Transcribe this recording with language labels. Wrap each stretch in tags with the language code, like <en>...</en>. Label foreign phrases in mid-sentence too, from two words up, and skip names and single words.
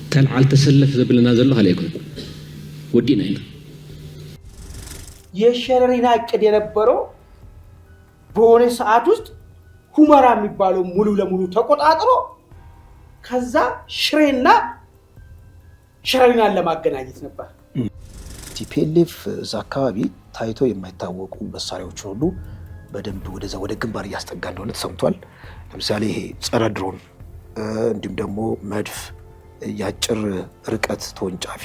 <ti>ተልዓል ተሰለፍ ዘብለና ዘሎ ኸለይኩም ወዲና ኢና</ti> <am>የሸረሪና እቅድ የነበረው በሆነ ሰዓት ውስጥ ሁመራ የሚባለው ሙሉ ለሙሉ ተቆጣጥሮ ከዛ ሽሬና ሸረሪናን ለማገናኘት ነበር። ቲፒኤልኤፍ እዛ አካባቢ ታይቶ የማይታወቁ መሳሪያዎች ሁሉ በደንብ ወደ ግንባር እያስጠጋ እንደሆነ ተሰምቷል። ለምሳሌ ይሄ ጸረ ድሮን እንዲሁም ደግሞ መድፍ፣ ያጭር ርቀት ተወንጫፊ።</am>